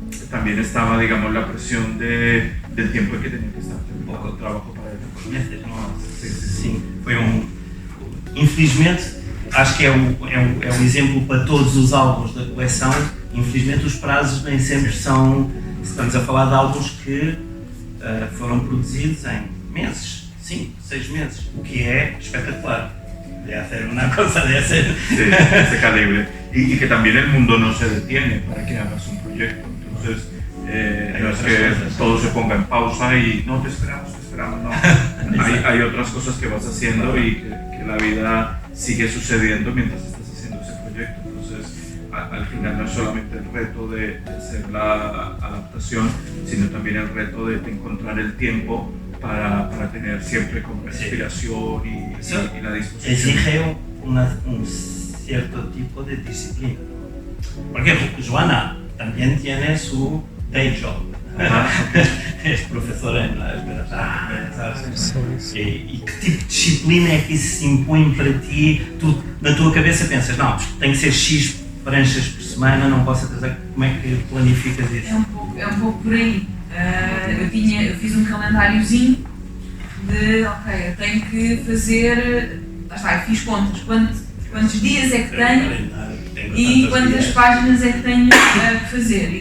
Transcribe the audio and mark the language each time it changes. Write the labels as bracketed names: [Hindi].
[Spanish] También estaba, digamos, la presión del tiempo en que tenía que estar un poco de trabajo para él. [Portuguese] meses, não? Sim, foi infelizmente, acho que é um exemplo para todos os álbuns da coleção. Infelizmente, os prazos nem sempre são. Estamos a falar de álbuns que foram produzidos em meses, 5, 6 meses, o que é espectacular. [Spanish] De hacer una cosa de ese calibre. Y que también el mundo no se detiene para que hagas un proyecto. Entonces, no es que todo se ponga en pausa y no te esperamos, no. Hay otras cosas que vas haciendo y que la vida sigue sucediendo mientras estás haciendo ese proyecto. Entonces, al final no es solamente el reto de hacer la adaptación, sino también el reto de encontrar el tiempo para tener siempre como la inspiración y la disposición. Exige un cierto tipo de disciplina. Porque Joana también tiene su day job. Es profesora en las Bellas Artes. [Portuguese] E que tipo de disciplina é que isso se impõe para ti? Tu, na tua cabeça, pensas, não, tem que ser X pranchas por semana, não posso atrasar. Como é que planificas isso? É um pouco por aí. Eu fiz um calendáriozinho de, ok, eu tenho que fazer, eu fiz contas, quantos dias é que tenho e quantas páginas é que tenho que fazer.